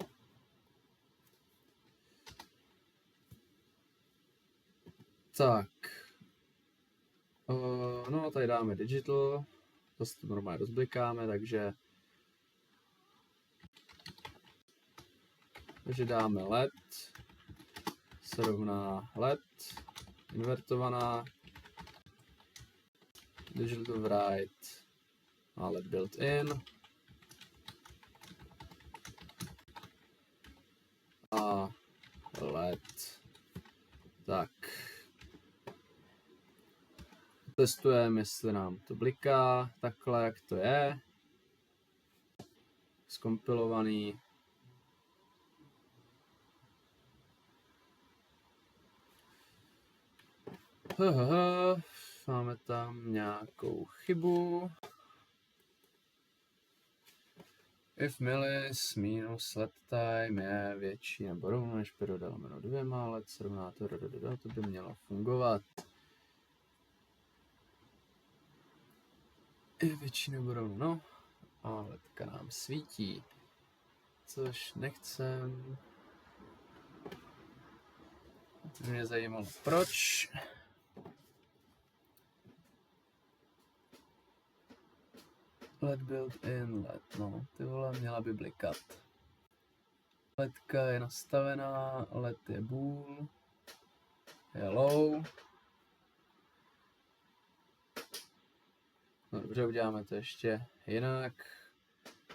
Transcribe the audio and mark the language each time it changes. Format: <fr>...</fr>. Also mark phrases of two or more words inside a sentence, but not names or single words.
<cs>Tak, no tady dáme digital, zase to normálně rozblikáme, takže dáme LED, se rovná LED, invertovaná,</cs> <en>digital write a LED built in a LED.</en> <cs>Tak. Testujeme, jestli nám to bliká takhle, jak to je. Zkompilovaný. Máme tam nějakou chybu.</cs> <en>If milis minus LED time</en> <cs>je větší nebo rovno než perioda lomeno 2, LED se rovná to by mělo fungovat. Je větší nebo rovno, a ledka nám svítí, což nechcem. To mě zajímalo proč.</cs> <en>LED built in LED,</en> <cs>no, ty vole, měla by blikat. Ledka je nastavená, LED je bool, je low. No dobře, uděláme to ještě jinak.</cs>